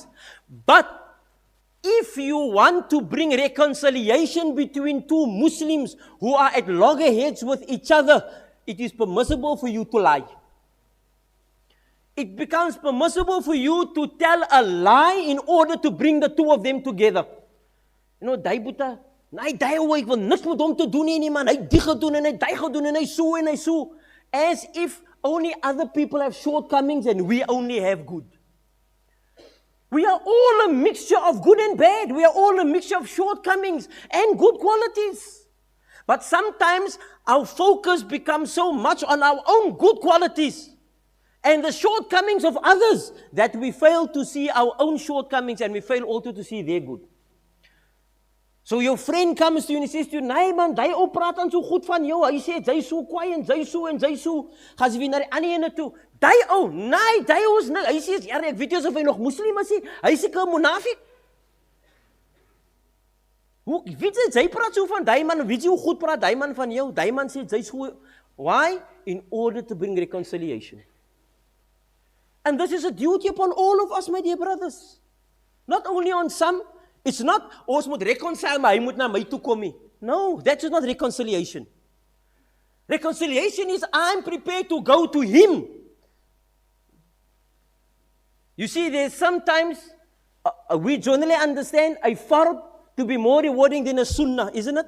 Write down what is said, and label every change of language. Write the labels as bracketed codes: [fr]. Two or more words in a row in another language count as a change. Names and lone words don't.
[en] But if you want to bring reconciliation between two Muslims who are at loggerheads with each other, it is permissible for you to lie. It becomes permissible for you to tell a lie in order to bring the two of them together. You know, [af] die boeta, nee, die ou, ek wil niks met hom te doen nie, man. Hy die gedoen en hy die gedoen en hy so. [en] As if only other people have shortcomings and we only have good. We are all a mixture of good and bad. We are all a mixture of shortcomings and good qualities. But sometimes our focus becomes so much on our own good qualities and the shortcomings of others that we fail to see our own shortcomings and we fail also to see their good. So your friend comes to you and he says to you, [af] nee man, die ou praat dan so goed van jou. Hy sê, jy so kwaai en jy so. Gaan jy weer na die ander ene toe. Die ou, nee, die ou is niks. Hy sê, ja, ek weet nie of hy nog moslim is nie. Hy sê, ek monafik. Hoe, weet jy praat so van die man, weet jy hoe goed praat die man van jou? Die man sê, jy so. Why? [en] In order to bring reconciliation. And this is a duty upon all of us, my dear brothers. Not only on some. It's not, [af] ons moet reconcile, maar hy moet na my toe kom nie. [en] No, that is not reconciliation. Reconciliation is, I'm prepared to go to him. You see, there's sometimes, we generally understand a fard to be more rewarding than a sunnah, isn't it?